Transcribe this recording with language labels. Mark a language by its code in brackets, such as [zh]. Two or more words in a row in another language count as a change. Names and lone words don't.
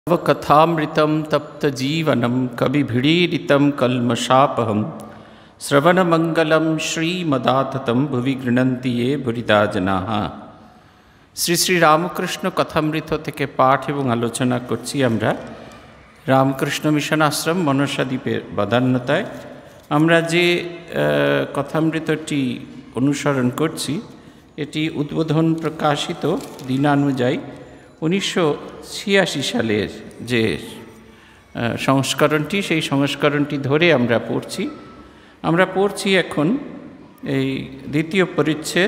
[sa] तव कथामृतं तप्तजीवनं कविभिडीरितं कल्मषापहं श्रवणमंगलं श्रीमदाततं भुवि गृह्णन्ति ये भुरिदा जनाः। [bn] শ্রী শ্রী রামকৃষ্ণ কথামৃত থেকে পাঠ এবং আলোচনা করছি আমরা রামকৃষ্ণ মিশন আশ্রম মনসাদ্বীপের বাদান্যতায়। আমরা যে কথামৃতটি অনুসরণ করছি এটি উদ্বোধন প্রকাশিত দিনানুযায়ী 1986 সালের যে সংস্করণটি, সেই সংস্করণটি ধরে আমরা পড়ছি এখন এই দ্বিতীয় পরিচ্ছেদ।